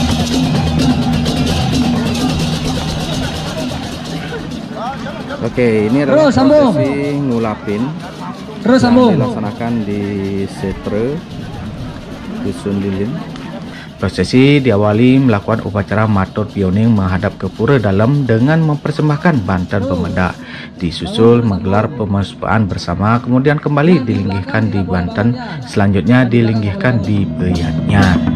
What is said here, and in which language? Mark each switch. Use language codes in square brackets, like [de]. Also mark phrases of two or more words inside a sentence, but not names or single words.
[id] Oke, ini adalah Terus, sambung. prosesi ngulapin Terus yang sambung. dilaksanakan di Setre Dusun Lilin. Prosesi diawali melakukan upacara [ban] matur pioning [id] menghadap ke pura dalam dengan mempersembahkan [ban] banten pemedak. [id] Disusul menggelar pemespaan bersama, kemudian kembali dilinggihkan di banten, selanjutnya dilinggihkan di peyatnya.